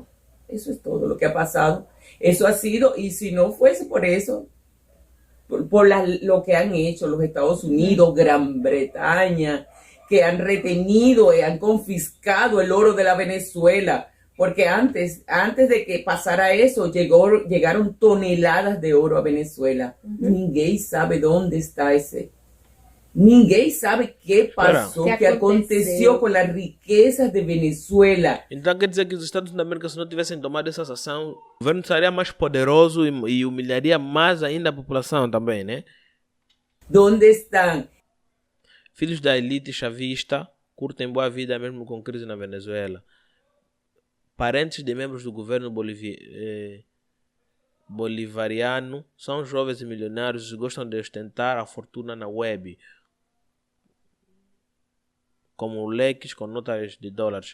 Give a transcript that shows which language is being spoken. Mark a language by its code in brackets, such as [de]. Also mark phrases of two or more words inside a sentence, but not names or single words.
[es] Eso es todo lo que ha pasado. Eso ha sido, y si no fuese por eso, por lo que han hecho los Estados Unidos, Gran Bretaña, que han retenido y han confiscado el oro de la Venezuela, porque antes de que pasara eso, llegaron toneladas de oro a Venezuela. [pt] Ninguém sabe [es] dónde está [pt] esse. Ninguém sabe [es] qué pasó, qué aconteceu con las riquezas de Venezuela. [pt] Então quer dizer que os Estados Unidos da América, se não tivessem tomado essa ação, o governo seria mais poderoso e humilharia mais ainda a população também, né? [es] ¿Dónde están? [pt] Filhos da elite chavista curtem boa vida mesmo com crise na Venezuela. Parentes de membros do governo bolivariano são jovens e milionários e gostam de ostentar a fortuna na web, como leques com notas de dólares.